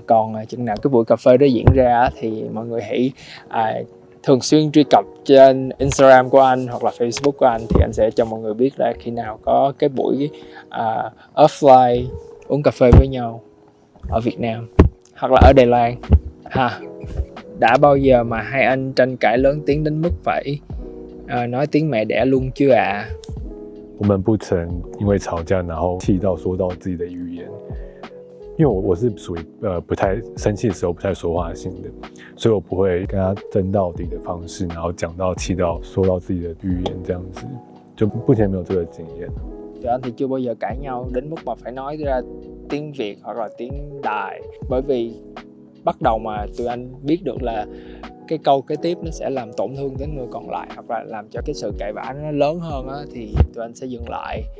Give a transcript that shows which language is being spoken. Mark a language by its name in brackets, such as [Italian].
[Vietnamese] Còn chừng nào cái buổi cà phê đó diễn ra thì mọi người hãy thường xuyên truy cập trên Instagram của anh hoặc là Facebook của anh, thì anh sẽ cho mọi người biết là khi nào có cái buổi offline uống cà phê với nhau ở Việt Nam hoặc là ở Đài Loan ha. Đã bao giờ mà hai anh tranh cãi lớn tiếng đến mức phải nói tiếng mẹ đẻ luôn chưa ạ? [Chinese] 我们不曾因为吵架然后气到说到自己的语言，因为我是属于不太生气的时候不太说话性的，所以我不会跟他争到底的方式，然后讲到气到说到自己的语言这样子，就目前没有这个经验。 [Vietnamese] Tụi anh thì chưa bao giờ cãi nhau đến mức mà phải nói ra tiếng Việt hoặc là tiếng Đài, bởi vì bắt đầu mà tụi anh biết được là cái câu kế tiếp nó sẽ làm tổn thương đến người còn lại, hoặc là làm cho cái sự cãi vã nó lớn hơn á, thì tụi anh sẽ dừng lại.